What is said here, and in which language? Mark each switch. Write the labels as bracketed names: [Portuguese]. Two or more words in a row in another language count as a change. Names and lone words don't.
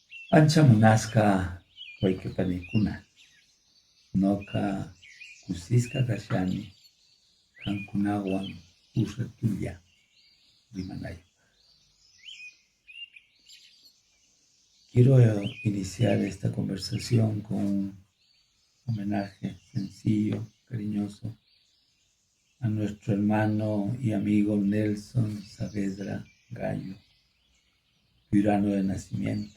[Quechua] Ancha munasca wayqipanikuna, noqa kusisqa kashani qamkunawan tulla rimanaypaq. [Spanish] Quiero iniciar esta conversación con un homenaje sencillo, cariñoso a nuestro hermano y amigo Nelson Saavedra Gallo, piurano de nacimiento.